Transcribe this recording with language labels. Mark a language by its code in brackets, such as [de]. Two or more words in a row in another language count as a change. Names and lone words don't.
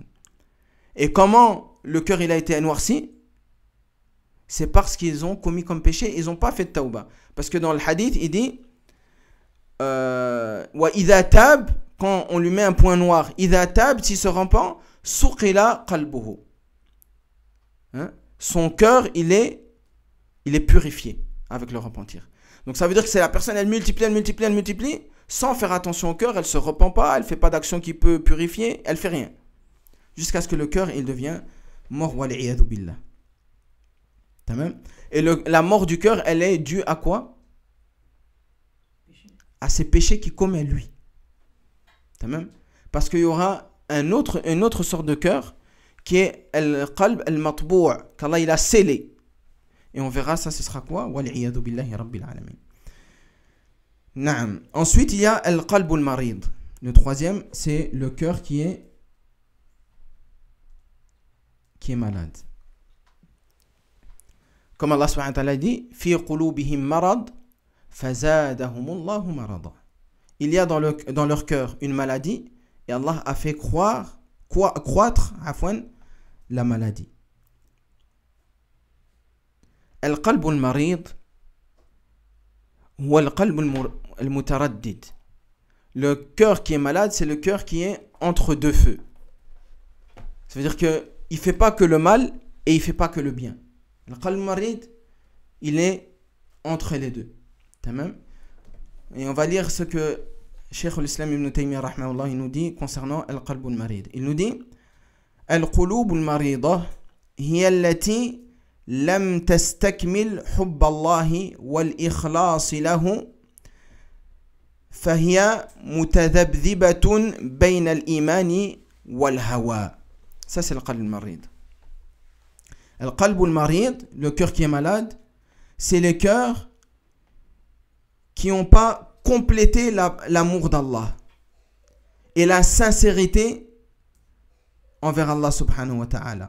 [fr] Et comment le cœur il a été noirci? C'est parce qu'ils ont commis comme péché, ils n'ont pas fait de tawbah, parce que dans le hadith il dit [ar] وإذا تاب, [fr] quand on lui met un point noir, [ar] إذا تاب, [fr] s'il se repent, [ar] صقل قلبه, [fr] hein? Son cœur il est purifié avec le repentir. Donc ça veut dire que c'est la personne, elle multiplie sans faire attention au cœur, elle se repent pas, elle fait pas d'action qui peut purifier, elle fait rien jusqu'à ce que le cœur il devient mort, [ar] والعياذ بالله. [fr] Et la mort du cœur, elle est due à quoi? À ses péchés qu'il commet lui. Parce qu'il y aura une autre sorte de cœur qui est [ar] القلب المطبوع', [fr] qu'Allah il a scellé. Et on verra ça, ce sera quoi? [ar] والعياذ بالله رب العالمين. Naam. [fr] Ensuite, il y a [ar] القلب المريض. [fr] Le troisième, c'est le cœur qui est malade. [ar] Comme الله سبحانه وتعالى dit, في قلوبهم مرض فزادهم الله مرضا. [fr] Il y a dans leur cœur une maladie et Allah a fait croître la maladie. [ar] القلب المريض هو القلب المتردد. [fr] Le cœur qui est malade, c'est le cœur qui est entre deux feux. Ça veut dire qu'il ne fait pas que le mal et il ne fait pas que le bien. Le [ar] قلب مريض, [fr] il est entre les deux. Et on va lire ce que Cheikh al-Islam ibn Taymiyyah rahmahullah, il nous dit concernant [ar] القلب المريض. [fr] Il nous dit [ar] القلوب المريضة هي التي لم تستكمل حب الله والإخلاص له فهي متذبذبة بين الإيمان والهوى. [fr] Ça c'est le [ar] القلب المريض. [fr] Le [ar] القلب المريض, [fr] le cœur qui est malade, c'est les cœurs qui n'ont pas complété l'amour d'Allah et la sincérité envers Allah [ar] سبحانه وتعالى.